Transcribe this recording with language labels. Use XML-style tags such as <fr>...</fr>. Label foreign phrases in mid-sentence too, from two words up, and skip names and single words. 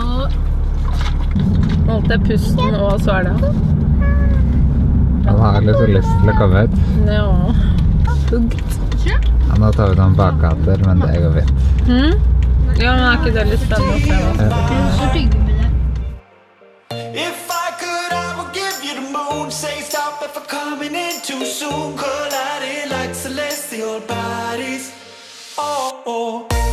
<no>Holdt jeg pusten, og så er det. Han har litt lyst til å komme ut. Ja. Huggt. Ja, nå tar vi noen bakgater, men det går fint. Ja, men er ikke det litt spennende å se hva</no> <en>If I could, I would give you the moon. Say stop if I'm coming in too soon. Colliding like celestial bodies. Oh, oh.</en>